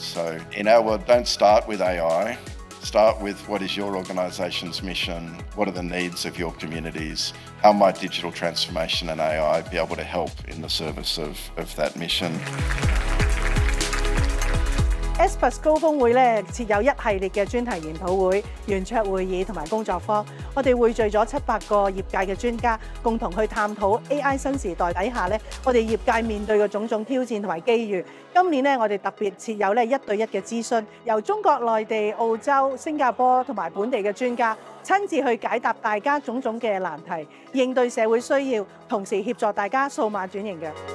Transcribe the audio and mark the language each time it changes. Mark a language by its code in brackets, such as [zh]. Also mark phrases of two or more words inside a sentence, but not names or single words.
[en] So in our world, don't start with AI. Start with what is your organisation's mission, what are the needs of your communities, how might digital transformation and AI be able to help in the service of that mission. [yue] ASPAS 高峰會咧設有一系列嘅專題研討會、圓桌會議同埋工作坊，我哋匯聚咗700個業界嘅專家，共同去探討 AI 新時代底下咧，我哋業界面對嘅種種挑戰同埋機遇。今年咧，我哋特別設有咧1對1嘅諮詢，由中國內地、澳洲、新加坡同埋本地嘅專家親自去解答大家種種嘅難題，應對社會需要，同時協助大家數碼轉型嘅。